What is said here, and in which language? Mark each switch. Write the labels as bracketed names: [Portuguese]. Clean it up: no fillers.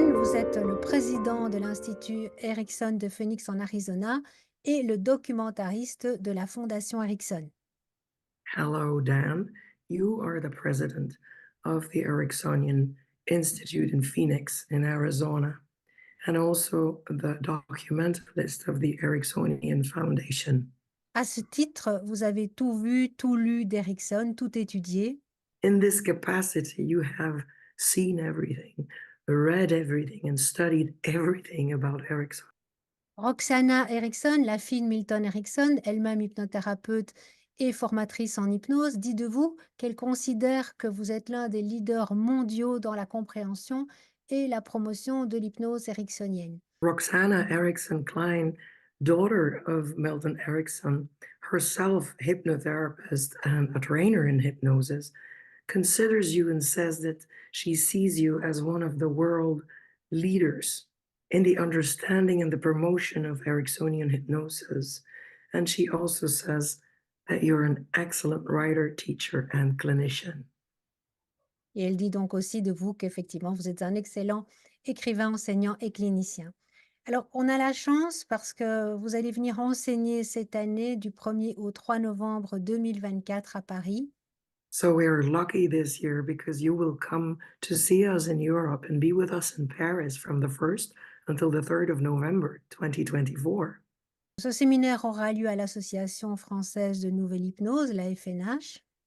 [French] vous êtes le président de l'Institut Erickson de Phoenix en Arizona et le documentariste de la Fondation Erickson. [English] Hello, Dan. You are the president of the Ericksonian Institute in Phoenix, in Arizona, and also the documentalist of the Ericksonian Foundation. [French] À ce titre, vous avez tout vu, tout lu d'Erickson, tout étudié. [English] In this capacity, you have seen everything, read everything, and studied everything about Erickson. [French] Roxana Erickson, la fille de Milton Erickson, elle-même hypnothérapeute et formatrice en hypnose, dit de vous qu'elle considère que vous êtes l'un des leaders mondiaux dans la compréhension et la promotion de l'hypnose ericksonienne. [English] Roxana Erickson Klein, daughter of Milton Erickson, herself hypnotherapist and a trainer in hypnosis, considers you and says that she sees you as one of the world leaders in the understanding and the promotion of Ericksonian hypnosis. And she also says that you're an excellent writer, teacher, and clinician. [French] Et elle dit donc aussi de vous qu'effectivement, vous êtes un excellent écrivain, enseignant et clinicien. Alors, on a la chance parce que vous allez venir enseigner cette année du 1er au 3 novembre 2024 à Paris. [English] So we're lucky this year because you will come to see us in Europe and be with us in Paris from the 1st until the 3rd of November 2024. [French] Ce séminaire aura lieu à l'Association française de nouvelle hypnose, la FNH.